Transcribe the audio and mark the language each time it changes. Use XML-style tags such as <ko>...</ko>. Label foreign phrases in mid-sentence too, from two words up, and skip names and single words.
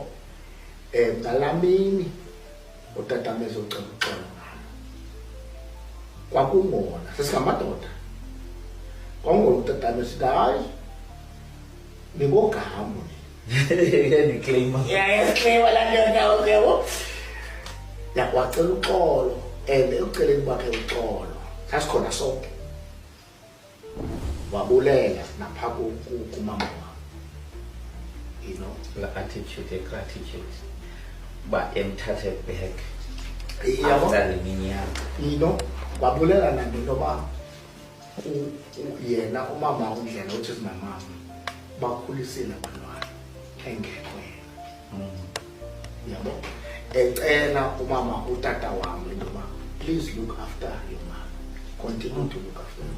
<xh>Ngalaa mini utata wam ezocela uxolo ngalo, kwakungona sesingamadoda, kwakungona utata wam esithi hayi ningoGambu. ndikleyima. Yayikleyima laa ndoda okebo. Wacela uxolo, and ekuceleni kwakhe uxolo sasikhona sonke, wabulela naphaa kumama wam,</xh> <en>you know. La attitude, gratitude.</en> <xh>Uba emthathe back Yabo? after le minyaka.</xh> <en>You know,</en> <xh>wabulela nanto yoba yena umama uNdlela,</xh> <en>which is my mom,</en> <xh>bakhulisile abantwana engekho yena. Yabo? Ecela umama utata wam into yoba</xh> <en>please look after your mom, continue to look after her.</en>